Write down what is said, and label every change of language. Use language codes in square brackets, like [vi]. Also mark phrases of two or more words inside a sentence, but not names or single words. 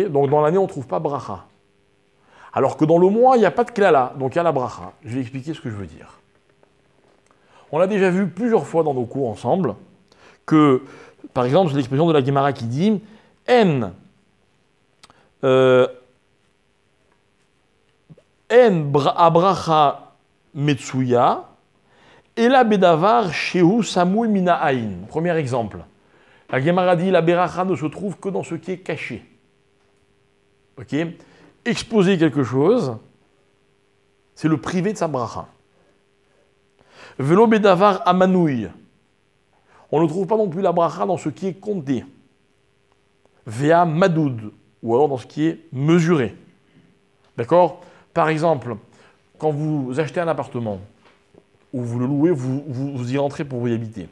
[fr] Donc dans l'année, on ne trouve pas bracha. Alors que dans le mois, il n'y a pas de klala, donc il y a la bracha. Je vais expliquer ce que je veux dire. On a déjà vu plusieurs fois dans nos cours ensemble que, par exemple, c'est l'expression de la Gemara qui dit « [he] אין הברכה מצויה, אלא בדבר שהוא סמוי מן העין. [fr] Premier exemple. La Gemara dit la beracha ne se trouve que dans ce qui est caché. Ok? Exposer quelque chose, c'est le privé de sa bracha. [he] ולא בדבר המנוי. [fr] On ne trouve pas non plus la bracha dans ce qui est compté. [he] והמדוד, [fr] ou alors dans ce qui est mesuré. D'accord? Par exemple, quand vous achetez un appartement, ou vous le louez, vous y rentrez pour vous y habiter.